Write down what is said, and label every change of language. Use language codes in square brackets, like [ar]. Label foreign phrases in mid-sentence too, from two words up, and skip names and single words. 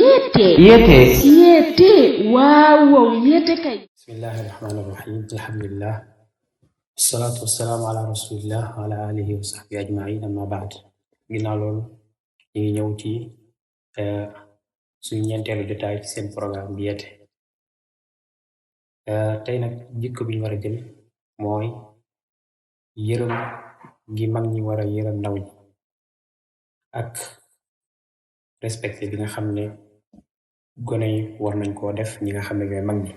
[wo] Yete waaw yete kay. [ar] بسم الله الرحمن الرحيم. Alhamdulillah. والصلاة والسلام على رسول الله وعلى آله وصحبه أجمعين أما بعد. [wo] Ginnaaw loolu ñu ngi ñëw ci suñu ñeenteelu jotaay ci seen programme bi Yete. Tey nag jikko bi ñu war a jël mooy yërëm gi mag ñi war a yërëm ndaw ñi ak respecté bi nga xam ne gone yi war nañ koo def ñi nga xam ne ñooy mag ñi.